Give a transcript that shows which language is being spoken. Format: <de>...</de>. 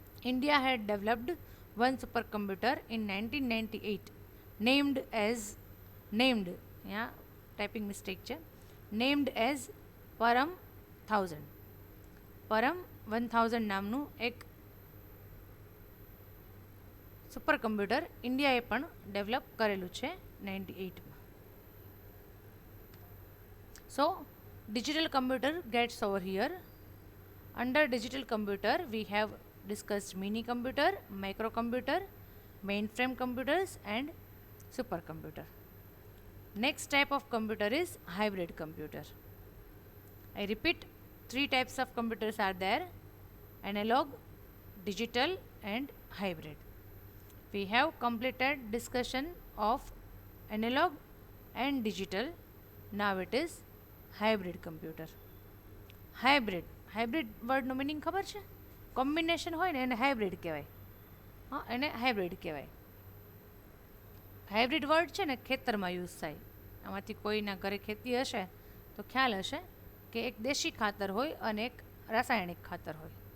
<en>India had developed one super computer in 1998 named,</en> <gu>અહીંયા typing mistake છે,</gu> <en>Named as Param 1000.</en> <gu>પરમ 1000 નામનું એક સુપર કમ્પ્યુટર ઇન્ડિયાએ પણ ડેવલપ કરેલું છે 98માં.</gu> <en>So, digital computer gets over here. Under digital computer, we have discussed mini computer, microcomputer, mainframe computers, and supercomputer. Next type of computer is hybrid computer. I repeat, 3 types of computers are there: analog, digital, and hybrid. We have completed discussion of analog and digital. Now it is hybrid computer.</en> <gu>Hybrid વર્ડનો meaning ખબર છે? Combination હોય ને એને hybrid કહેવાય. એને hybrid કહેવાય. Hybrid word છે ને ખેતરમાં યુઝ થાય. આમાંથી કોઈના ઘરે ખેતી હશે તો ખ્યાલ હશે કે એક દેશી ખાતર હોય અને એક રાસાયણિક ખાતર હોય.</gu>